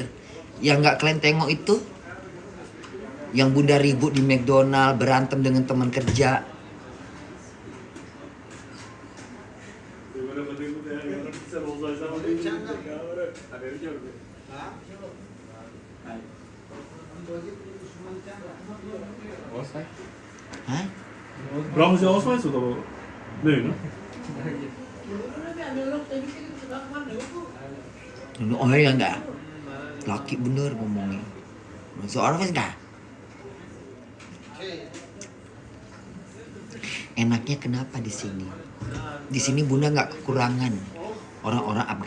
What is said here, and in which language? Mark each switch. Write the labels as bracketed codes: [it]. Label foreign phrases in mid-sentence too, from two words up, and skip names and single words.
[id] Yang gak kalian tengok itu yang Bunda ribut di McDonald, berantem dengan teman kerja. Hah? [de] Brauchen Sie Ausweis oder? Nee, ne? [id] Oh ya enggak. Laki bener ngomongnya. Seorang pas enggak? Enaknya kenapa di sini? Di sini Bunda nggak kekurangan orang-orang Afgan.